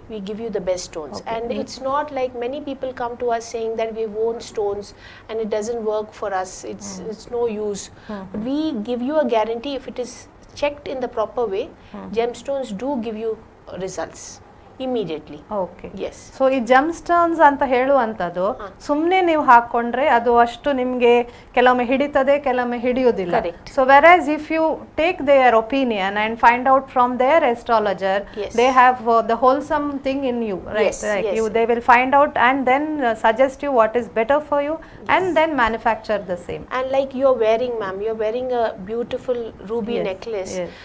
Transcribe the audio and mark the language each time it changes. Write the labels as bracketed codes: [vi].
[en] We give you the best stones. And it's not like many people come to us saying that we've worn stones and it doesn't work for us, it's no use. But we give you a guarantee if it is checked in the proper way. Gemstones do give you results immediately. Okay. Yes. [kn] So ಈ gemstones ಅಂತ ಹೇಳುವಂತದ್ದು ಸುಮ್ಮನೆ ನೀವು ಹಾಕೊಂಡ್ರೆ ಅದು ಅಷ್ಟು ನಿಮಗೆ ಕೆಲವೊಮ್ಮೆ ಹಿಡಿತದೆ, ಕೆಲವೊಮ್ಮೆ ಹಿಡಿಯುವುದಿಲ್ಲ. [en] So whereas if you take their opinion and find out from their astrologer, they have the wholesome thing in you, right? They will find out and then suggest you what is better for you and then manufacture the same. And like you're wearing, ma'am, you're wearing a beautiful ruby necklace.